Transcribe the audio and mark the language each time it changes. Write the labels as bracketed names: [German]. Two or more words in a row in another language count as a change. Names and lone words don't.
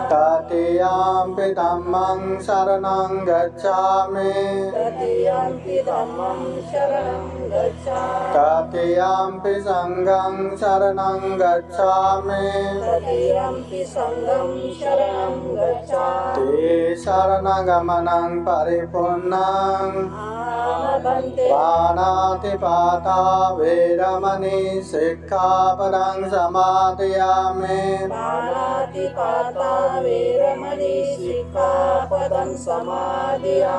[Pali] तृतीयम्पि धम्मं शरणं गच्छामि तृतीयम्पि धम्मं शरणं गच्छामि तृतीयम्पि संघं शरणं गच्छामि तृतीयम्पि संघं शरणं गच्छामि ते शरणगमनं परिपूर्णं आनबन्ते पाणातिपाता वेरमणि सिक्खापदं समादयामि पाणातिपाता वेरमणि सिक्खापदं समादयामि